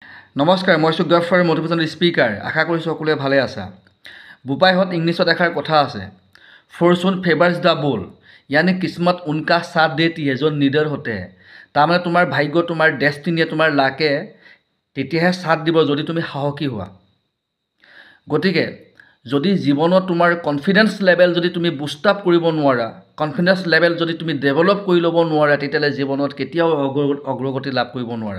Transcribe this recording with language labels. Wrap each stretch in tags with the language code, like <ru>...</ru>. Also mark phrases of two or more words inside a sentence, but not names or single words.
<as>নমস্কাৰ, মই সুগফৰ</as> <en>motivational speaker.</en> <as>আশা কৰিছোঁ সকলোৱে ভালে আছা। বোপাইহঁত ইংলিছত এষাৰ কথা আছে,</as> <en>fortune favours the bold,</en> <hi>यानी किस्मत उनका साथ देती है जो निडर होते हैं।</hi> <as>তাৰমানে তোমাৰ ভাগ্য, তোমাৰ ডেষ্টিনিয়ে, তোমাৰ লাকে তেতিয়াহে সাথ দিব যদি তুমি সাহসী হোৱা। গতিকে যদি জীৱনত তোমাৰ</as> <en>confidence level</en> <as>যদি তুমি</as> <en>boost up</en> <as>কৰিব নোৱাৰা,</as> <en>confidence level</en> <as>যদি তুমি ডেভেলপ কৰি ল'ব নোৱাৰা, তেতিয়াহ'লে জীৱনত কেতিয়াও অগ্ৰগতি লাভ কৰিব নোৱাৰা।</as>